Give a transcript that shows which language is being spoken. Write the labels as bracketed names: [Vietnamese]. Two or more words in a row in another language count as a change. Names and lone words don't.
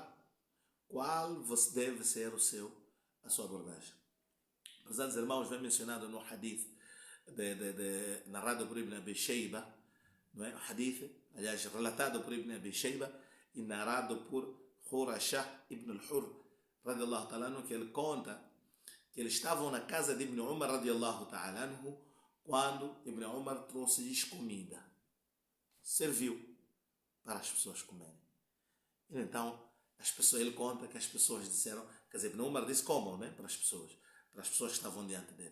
[Portuguese] Qual deve ser a sua abordagem? Prezados irmãos, vem mencionado no hadith narrado por Ibn Abi Shayba, não é? O hadith, aliás, relatado por Ibn Abi Shayba e narrado por Khurashah Ibn al-Hur, [Arabic] رضي الله تعالى عنه, [Portuguese] que ele conta que eles estavam na casa de Ibn Umar, [Arabic] رضي الله تعالى عنه, [Portuguese] quando Ibn Umar trouxe-lhes comida. Serviu para as pessoas comerem. E então, ele conta que as pessoas disseram, quer dizer, Ibn Umar disse comam, né, para as pessoas que estavam diante dele.